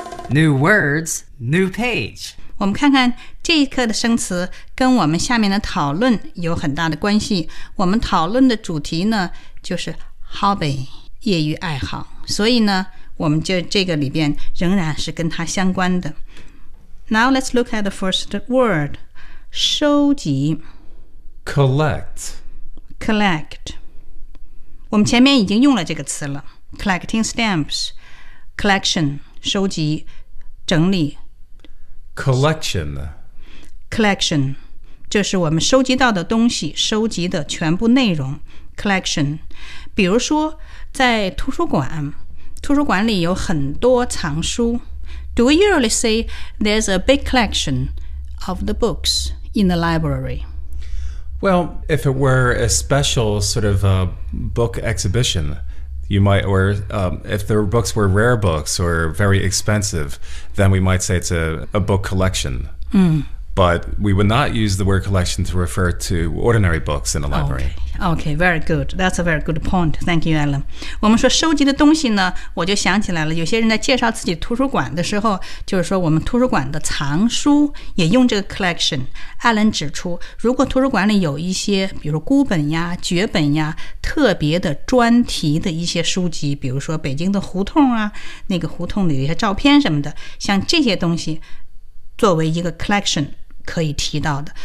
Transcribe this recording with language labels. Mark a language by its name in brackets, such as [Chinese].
[English] New words, new page. [Chinese] 我们看看这一课的生词跟我们下面的讨论有很大的关系。我们讨论的主题呢就是 hobby, 业余爱好。所以呢我们就这个里边仍然是跟它相关的。 [English] Now let's look at the first word, 收集 Collect. [Chinese] Collect. 我们前面已经用了这个词了 [English] Collecting stamps, collection, [Chinese] 收集整理 [English] Collection. [Chinese] Collection, 就是我们收集到的东西收集的全部内容 Collection. 比如说在图书馆里有很多藏书 [English] Do we usually say there's a big collection of the books in the library? Well, if it were a special sort of a book exhibition, you might, or if the books were rare books or very expensive, then we might say it's a book collection. Mm. But we would not use the word collection to refer to ordinary books in the library. Okay, very good. That's a very good point. Thank you, Alan. [Chinese] 我们说收集的东西呢，我就想起来了。有些人在介绍自己图书馆的时候，就是说我们图书馆的藏书也用这个 collection。 Alan 指出，如果图书馆里有一些，比如孤本呀、绝本呀、特别的专题的一些书籍，比如说北京的胡同啊，那个胡同里有一些照片什么的，像这些东西作为一个 collection 可以提到的。